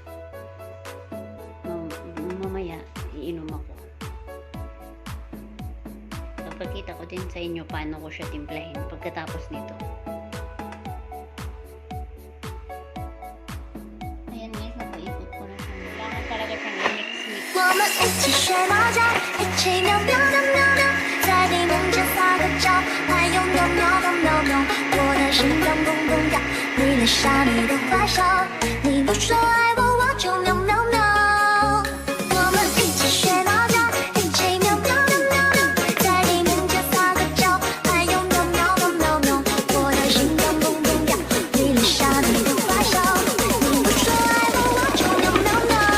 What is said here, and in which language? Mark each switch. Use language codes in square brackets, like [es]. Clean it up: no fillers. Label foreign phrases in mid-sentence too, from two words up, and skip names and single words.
[tl] Mamaya iinom ako. Papakita ko din sa inyo paano ko siya timplahin pagkatapos nito. Ayan guys, napaikot ko na siya. Kailangan talaga siyang i-mix. [zh] 我们一起学猫叫，一起喵喵喵喵喵，在地面上撒个娇，还有喵喵喵喵喵，我的心脏砰砰跳，你留下你的坏笑，你不说爱我，我就喵喵喵。我们一起学猫叫，一起喵喵喵喵喵，在地面上撒个娇，还有喵喵喵喵喵，我的心脏砰砰跳，你留下你的坏笑，你不说爱我，我就喵喵喵。